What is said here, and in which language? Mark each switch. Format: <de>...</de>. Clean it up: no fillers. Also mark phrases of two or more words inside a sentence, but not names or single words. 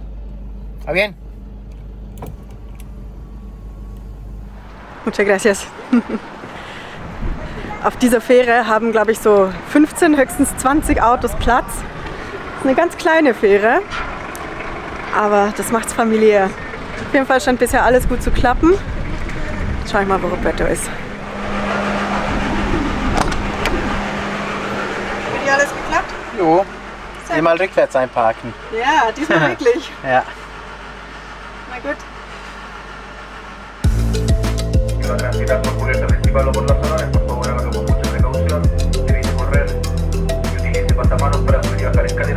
<es>¿Está bien? Muchas gracias.</es> <de>Auf dieser Fähre haben, glaube ich, so 15, höchstens 20 Autos Platz. Das ist eine ganz kleine Fähre, aber das macht es familiär. Auf jeden Fall scheint bisher alles gut zu klappen. Jetzt schaue ich mal, wo Roberto ist. Hat hier alles geklappt? Jo. Mal rückwärts einparken. Ja, diesmal wirklich. Ja. Na gut.</de> <es>Va a transitar por cubierta principal o por la zona, por favor hágalo con mucha precaución, evite correr y utilice pasamanos para subir y bajar escaleras.</es>